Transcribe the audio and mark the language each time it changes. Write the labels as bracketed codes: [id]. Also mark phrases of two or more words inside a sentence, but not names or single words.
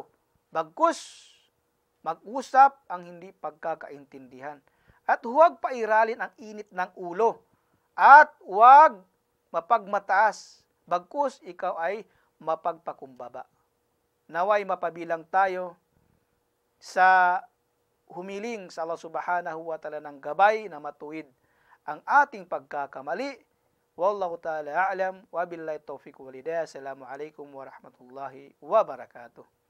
[tl] Bagkus mag-usap ang hindi pagkakaintindihan. At huwag pairalin ang init ng ulo. At huwag mapagmataas. Bagkus ikaw ay mapagpakumbaba. Naway mapabilang tayo sa humiling sa [ar] الله سبحانه وتعالى [tl] ng gabay na matuwid ang ating pagkakamali. [ar] والله تعالى أعلم وبالله التوفيق والهداية. السلام عليكم ورحمة الله وبركاته.